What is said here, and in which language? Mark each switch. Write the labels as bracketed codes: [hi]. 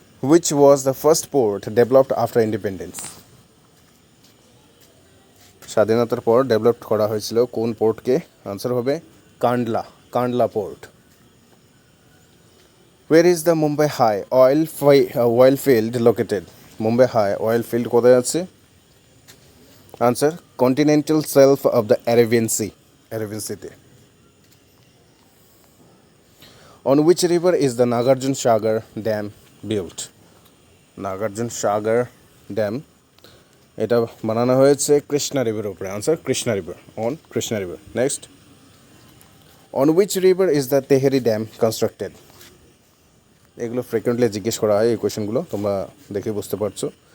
[en] Which was the first port developed after independence? [bn] স্বাধীনতার পর develop করা হয়েছিল কোন পোর্টকে? আনসার হবে Kandla port. [en] Where is the Mumbai High oil field located? [bn] Mumbai high oil field কোথায় আছে? Answer, continental self of the Arabian সিতে. [en] On which river is the Nagarjun Sagar Dam built? [bn] Nagarjuna Sagar dam এটা বানানো হয়েছে কৃষ্ণা রিভারের উপরে. [en] Answer, Krishna river, on Krishna river. Next, on which river is the Tehri dam constructed? [bn] এগুলো frequently জিজ্ঞেস করা হয়, এই কোয়েশনগুলো তোমরা দেখে বুঝতে পারছো.